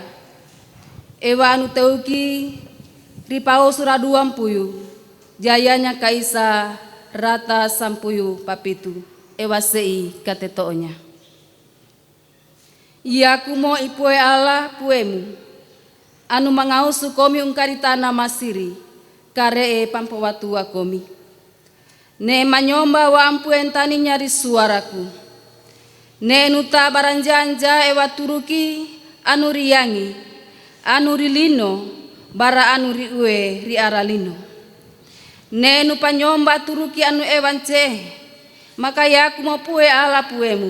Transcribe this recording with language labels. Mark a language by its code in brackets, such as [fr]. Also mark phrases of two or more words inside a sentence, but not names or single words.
[lew] Ewa anu teuki ripao suraduam puyu jayanya kaisa rata sampuyu papitu ewa sei katetonya. Iaku mo ipue Allah puemu anu mangausu komi ungkari tanah masiri karee pampawatua komi. Ne manyomba wa ampuen tani nyari suaraku. Ne nuta baranjanja ewa turuki anu riyangi, anu rilino, bara anu riue riaralino. Ne nu panyomba turuki anu ewance, maka yaku mau pue ala puemu.